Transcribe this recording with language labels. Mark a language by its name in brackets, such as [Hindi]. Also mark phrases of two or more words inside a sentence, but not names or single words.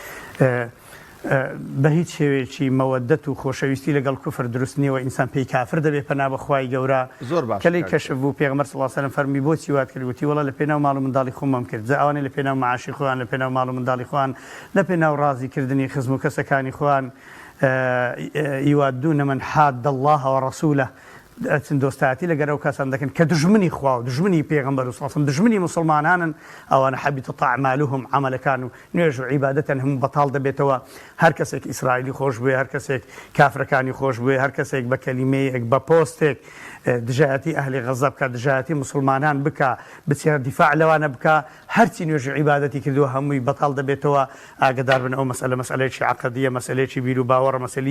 [Central Kurdish] بە هیچ شێوەیەکی مەوەدەت و خۆشەویستی لەگەڵ کوفر دروست نییە و ئینسان پێی کافر دەبێت پەنا بەخوای گەورە کەلەی کەشف بوو پێغمبەر [Arabic] صلی الله علیه وسلم [Central Kurdish] فەرمی بۆچی وات کرد وتی وەڵا لە پێناو ماڵ و منداڵی خۆمم کرد جا ئەوانەی لە پێناو معاشی خۆیان لە پێناو ماڵ و منداڵی خۆیان لە پێناو ڕازیکردنی خزم و کەسەکانی خۆیان [Arabic] یوادون من حاد الله ورسوله [Central Kurdish] ئەچن دۆستایەتی لەگەر ئەو کەسان دەکەن کە دژمنی خوا و دژمنی پێغمبەر و [Arabic] صلی الله علیه وسلم [Central Kurdish] دژمنی مسلمانانن ئەوانە [Arabic] حەبیطت ئەعمالهم [Central Kurdish] عەمەلەکان و نوێژ و عیبادەتیان هەموو بەتاڵ دەبێتەوە هەر کەسێک ئیسرائیلی خۆش بووێ هەر کەسێک کافرەکانی خۆش بووێ هەر کەسێک بە کەلیمەیەک بە پۆستێک دژایەتی ئەهلی غەزە بکە دژایەتی مسلمانان بکە بچێ دیفاع لەوانە بکە هەرچی نوێژ و عیبادەتی کردووە هەمووی بەتاڵ دەبێتەوە ئاگدار بن ئەو مەسئلەیەکی عەقەدیە مەسئلەیەکی بیر و باوەڕە مەسئلەی